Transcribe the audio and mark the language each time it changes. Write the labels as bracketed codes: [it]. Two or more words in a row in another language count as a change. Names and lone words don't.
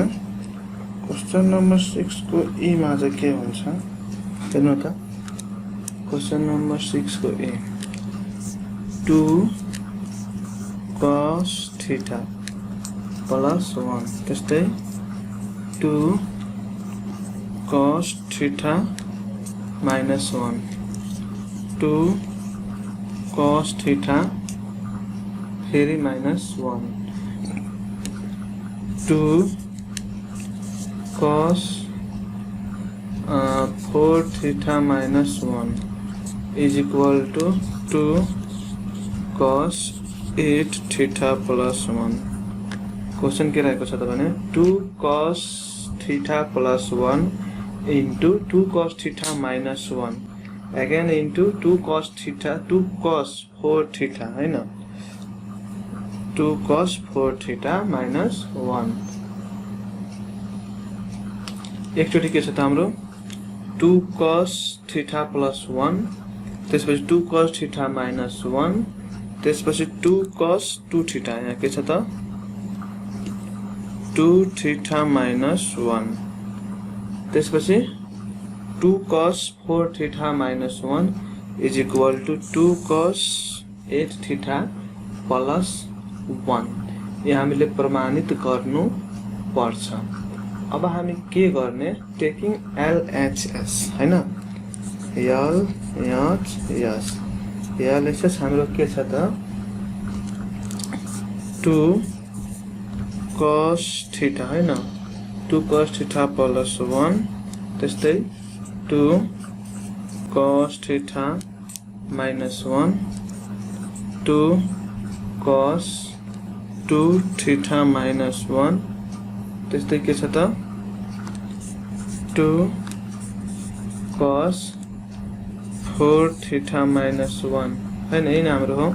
[en] question number 6 [ne] को ई मा आज के हुन्छ हेर्नु त। [en] question number 6 [ne] को ई [en] 2 cos theta plus 1 [ne] त्यस्तै 2 [en] cos theta minus 1, 2 cos theta फेरि minus 1, 2 cos 4 theta minus 1 is equal to 2 cos 8 theta plus 1। [ne] क्वेश्चन के रहेको छ त भने [en] 2 cos theta plus 1 into 2 cos theta minus 1 again into 2 cos theta 2 cos 4 theta [ne] हैन, [en] 2 cos 4 theta minus 1. [ne] एकचोटि के छ त हाम्रो 2 cos थीटा प्लस 1, त्यसपछि 2 cos थीटा माइनस 1, त्यसपछि 2 cos 2 थीटा, यहाँ के छ त 2 थीटा माइनस 1, त्यसपछि 2 cos 4 थीटा माइनस 1 [en] is equal to 2 cos 8 theta plus 1. [ne] यहाँ हामीले प्रमाणित गर्नु पर्छ। अब हामी के गर्ने, [en] taking LHS [ne] हैन, LHS हाम्रो के छ त 2 cos थीटा हैन, 2 cos थीटा प्लस 1 त्यस्तै 2 cos थीटा माइनस 1, 2 cos 2 थीटा माइनस 1 त्यस्तै के छ त 2 cos 4 थीटा माइनस 1 हैन, यही हाम्रो हो।